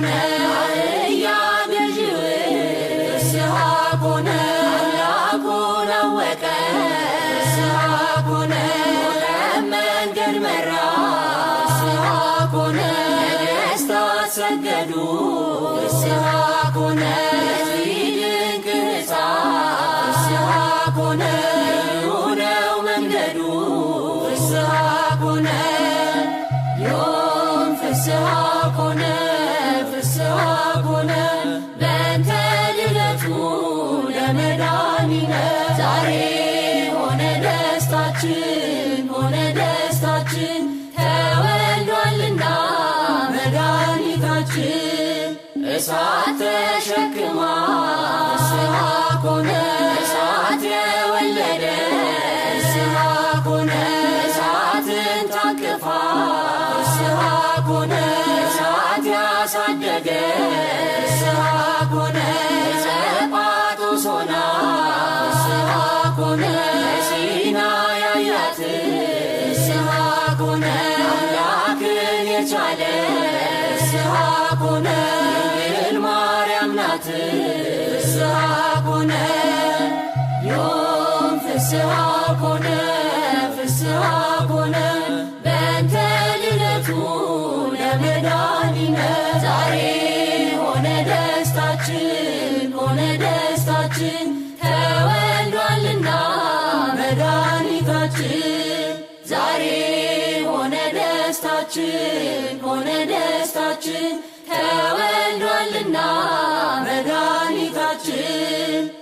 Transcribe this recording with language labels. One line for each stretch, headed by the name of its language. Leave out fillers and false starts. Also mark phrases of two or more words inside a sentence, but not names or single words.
Amharic: አህያ ገዢው
Geez: ፍስሐ ኮነ
Amharic: አምላኩን አወቀ
Geez: ፍስሐ ኮነ
Amharic: መንገድ መራ
Geez: ፍስሐ ኮነ
Amharic: ነገሥታት ሰገዱ
Geez: ፍስሐ ኮነ
Amharic: ድንቅ ሕፃን
Geez: ፍስሐ ኮነ
Amharic: ልዩ ነው መንገዱ
Geez: ፍስሐ ኮነ ዮም ፍስሐ ኮነ ፍስሐ ኮነ በእንተ ልደቱ ለመድኃኒነ
Amharic: ዛሬ ሆነ ደስታችን ተወልዷልና መድኃኒታችን እሳት ተሸክማ
Geez: ፍስሐ ኮነ
Amharic: እሳት የወለደ
Geez: ፍስሐ ኮነ
Amharic: እሳትን ታቅፋ
Geez: ፍስሐ ኮነ
Amharic: እሳት ያሳደገ
Geez: ፍስሐ ኮነ
Amharic: ጸጳጦስ ሆና
Geez: ፍስሐ ኮነ
Amharic: ሲና ያያት
Geez: ፍስሐ ኮነ
Amharic: አምላክን የቻለ
Geez: ፍስሐ ኮነ
Amharic: ድንግል ማርያም ናት
Geez: ፍስሐ ኮነ ዮም ፍስሐ ኮነ ፍስሐ ኮነ በእንተ ልደቱ ለመድኃኒነ
Amharic: ዛሬ ሆነ ደስታችን ተወልዷልና መድኃኒታችን ዛሬ ሆነ ደስታ ሐሴታችን ሆነ ደስታችን ተወልዷልና መድኃኒታችን።